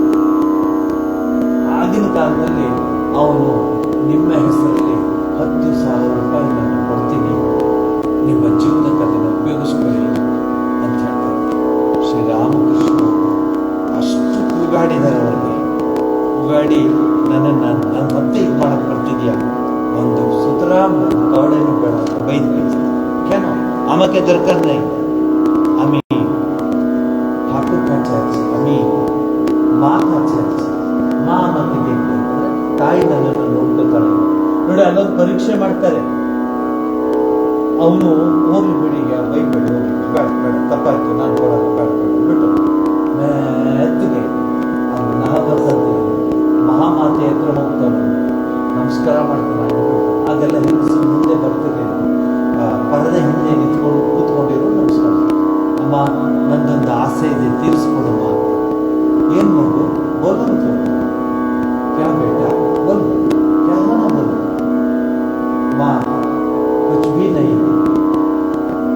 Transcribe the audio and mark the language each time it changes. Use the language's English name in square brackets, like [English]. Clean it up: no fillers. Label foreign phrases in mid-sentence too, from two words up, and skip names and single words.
[Kannada] ಆಗಿನ ಕಾಲದಲ್ಲಿ ಅವನು ನಿಮ್ಮ ಹೆಸರಲ್ಲಿ 10,000 ರೂಪಾಯಿ ನಾನು ಕೊಡ್ತೀನಿ, ನಿಮ್ಮ ಜೀವನಕ್ಕೆ ಅದನ್ನು ಉಪಯೋಗಿಸ್ಕೊಳ್ಳಿ ಅಂತ ಹೇಳ್ತಾರೆ. ಶ್ರೀರಾಮಕೃಷ್ಣ ಅಷ್ಟು ಕೂಗಾಡಿದ್ದಾರೆ ಅವರಿಗೆ. ಕೂಗಾಡಿ ನಾನು ಮತ್ತೆ ಇದು ಮಾಡಕ್ಕೆ ಬರ್ತಿದ್ಯಾ, ಒಂದು ಸುತರಾಮ್ ಕವಡೆನೂ ಬೇಡ, [Bangla] ಬೈದು কেন আমাকে দরকার নেই, আমি ঠাকুর কাছে আছি, আমি মা কাছে আছি, মಾ আমাকে দেখবে, [Kannada] ತಾಯಿ ನನ್ನನ್ನು ನೋಡ್ಕೋತಾಳೆ. ನೋಡಿ, ಅಲ್ಲೊಂದು ಪರೀಕ್ಷೆ ಮಾಡ್ತಾರೆ. ಅವನು ಹೋಗ್ಲಿ ಬಿಡಿ, ಬೈಬೇಡಿ, ಹೋಗಿ ಬೇಡ ಬೇಡ, ತಪ್ಪಾಯ್ತು, ನಾನು ಕೊಡಲ್ಲ, ಬೇಡ ಬೇಡ ಬಿಟ್ಟು ಮೆತ್ತಿಗೆ ಅವನು ನವಬರ್ಸಂತೆ ಮಹಾಮಾತೆ ಹತ್ರ ಹೋಗ್ತಾನೆ, ನಮಸ್ಕಾರ ಮಾಡ್ತಾನೆ. ಅದೆಲ್ಲ ಹಿಂದೆ ಮುಂದೆ ಬರ್ತಿರ್ಲಿಲ್ಲ, ಪರದೆ ಹಿಂದೆ ಕೂತ್ಕೊಂಡಿರೋ ನಮಸ್ಕಾರ. ಅಮ್ಮ, ನಂದೊಂದು ಆಸೆ ಇದೆ, ತೀರಿಸ್ಕೊಡಮ್ಮ. ಏನು ಮಗು? [Hindi] ಬೋಲು ಅಂತ, क्या बेटा बोलो, क्या होना बोलो. ಮಾँ कुछ भी नहीं,